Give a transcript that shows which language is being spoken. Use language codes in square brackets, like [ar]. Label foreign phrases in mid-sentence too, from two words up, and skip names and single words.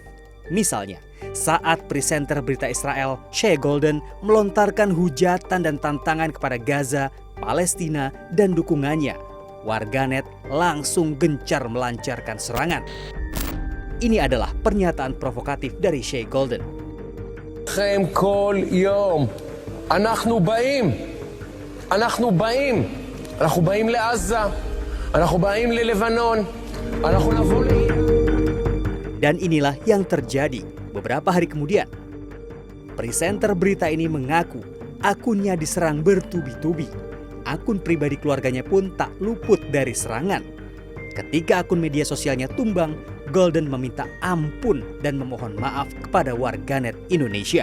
[id] Misalnya, saat presenter berita Israel, Shea Golden, melontarkan hujatan dan tantangan kepada Gaza, Palestina, dan dukungannya, warganet langsung gencar melancarkan serangan. Ini adalah pernyataan provokatif dari Shea Golden. [he] כל יום אנחנו bאים לעזה, אנחנו bאים ללבנון, אנחנו נבוא [id] Dan inilah yang terjadi beberapa hari kemudian. Presenter berita ini mengaku akunnya diserang bertubi-tubi. Akun pribadi keluarganya pun tak luput dari serangan. Ketika akun media sosialnya tumbang, Golden meminta ampun dan memohon maaf kepada warganet Indonesia.